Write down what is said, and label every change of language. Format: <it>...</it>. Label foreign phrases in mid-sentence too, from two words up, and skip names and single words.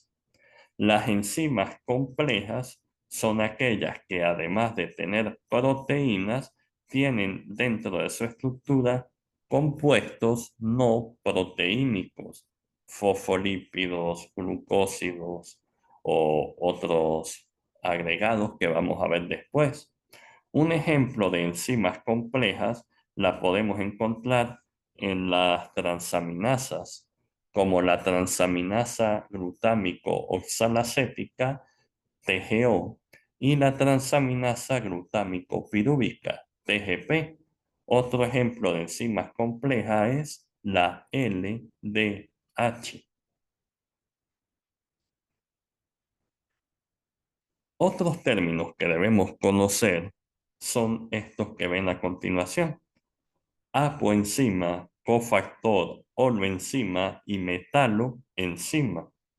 <es>Las enzimas complejas son aquellas que además de tener proteínas, tienen dentro de su estructura compuestos no proteínicos, fosfolípidos, glucósidos o otros agregados que vamos a ver después. Un ejemplo de enzimas complejas la podemos encontrar en las transaminasas, como la transaminasa glutámico oxalacética, TGO, y la transaminasa glutámico pirúvica, TGP. Otro ejemplo de enzimas complejas es la LDH. Otros términos que debemos conocer son estos que ven a continuación: apoenzima, cofactor, oloenzima y metaloenzima.</es>